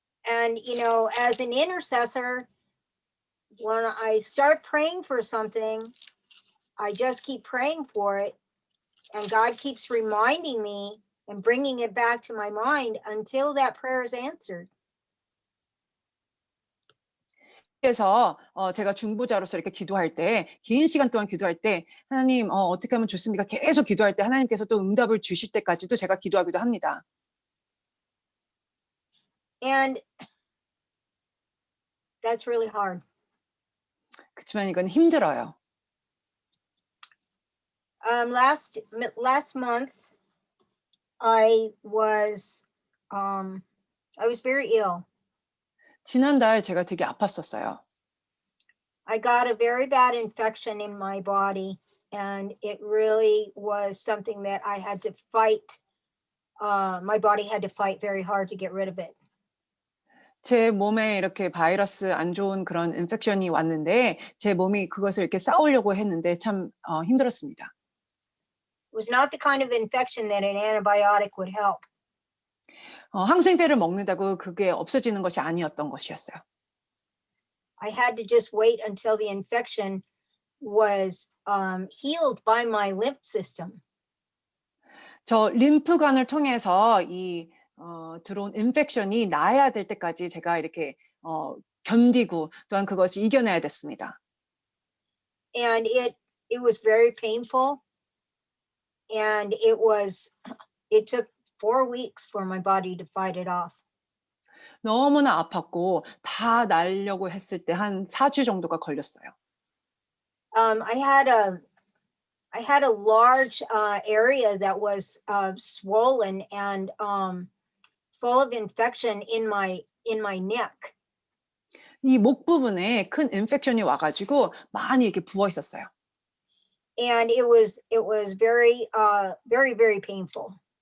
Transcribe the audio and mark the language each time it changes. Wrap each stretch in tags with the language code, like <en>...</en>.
<en>And, as an intercessor, when I start praying for something, I just keep praying for it. And God keeps reminding me and bringing it back to my mind until that prayer is answered.</en> <ko>그래서 제가 중보자로서 이렇게 기도할 때 긴 시간 동안 기도할 때 하나님 어떻게 하면 좋습니까? 계속 기도할 때 하나님께서 또 응답을 주실 때까지도 제가 기도하기도 합니다.</ko> <en>And that's really hard.</en> <ko>그치만 이건 힘들어요.</ko> <en>Last month, I was very ill.</en> <ko>지난달 제가 되게 아팠었어요.</ko> <en>I got a very bad infection in my body, and it really was something that I had to fight. My body had to fight very hard to get rid of it.</en> <ko>제 몸에 이렇게 바이러스 안 좋은 그런 인펙션이 왔는데 제 몸이 그것을 이렇게 싸우려고 했는데 참 힘들었습니다.</ko> <en>It was not the kind of infection that an antibiotic would help.</en> <ko>항생제를 먹는다고 그게 없어지는 것이 아니었던 것이었어요.</ko> <en>I had to just wait until the infection was healed by my lymph system.</en> <ko>저 림프관을 통해서 이 들어온 인펙션이 나아야 될 때까지 제가 이렇게 견디고 또한 그것을 이겨내야 됐습니다.</ko> <en>And it was very painful. And it took 4 weeks for my body to fight it off.</en> <ko>너무나 아팠고 다 나으려고 했을 때 한 4주 정도가 걸렸어요.</ko> <en>I had a large area that was swollen and full of infection in my neck.</en> <ko>이 목 부분에 큰 인펙션이 와 가지고 많이 이렇게 부어 있었어요.</ko> <en>And it was very very painful.</en>